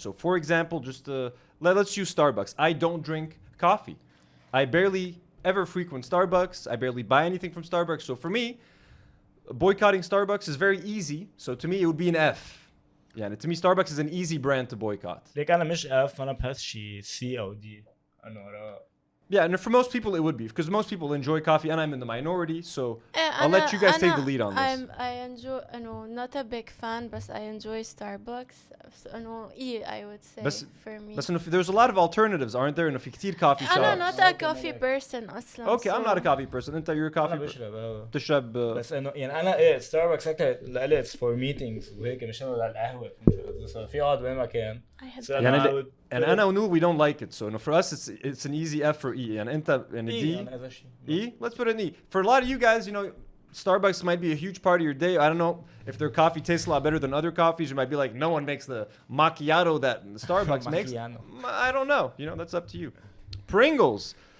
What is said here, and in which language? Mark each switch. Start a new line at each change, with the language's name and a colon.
English: So for example, just let's use Starbucks. I don't drink coffee. I barely ever frequent Starbucks. I barely buy anything from Starbucks. So for me, boycotting Starbucks is very easy. So to me, it would be an F. Yeah, to me, Starbucks is an easy brand to boycott.
Arabic: ليك أنا مش F أنا بحس شي C أو D أنا وراء.
English: Yeah, and for most people it would be because most people enjoy coffee, and I'm in the minority, so I'll let you guys take the lead on this. I enjoy, not a big fan, but I enjoy Starbucks. So, I would say for me. But there's a lot of alternatives, aren't there?
Arabic: في كتير
English: coffee shops. I'm not a coffee person
Arabic: أصلاً.
English: Okay, I'm not a coffee person.
Arabic: أنت
English: you're a coffee person.
Arabic: تشرب. بس إنه يعني أنا ستاربكس أكتر لإلي
English: it's for meetings
Arabic: وهيك مش إنه للقهوة. في قعد وين ما كان.
English: And
Arabic: أنا ونور
English: we don't like it, so for us it's an easy F or E. And
Arabic: أنت
English: and D. E? Let's put an E. For a lot of you guys, Starbucks might be a huge part of your day. I don't know if their coffee tastes a lot better than other coffees. You might be like, no one makes the macchiato that Starbucks makes. I don't know. That's up to you. Pringles.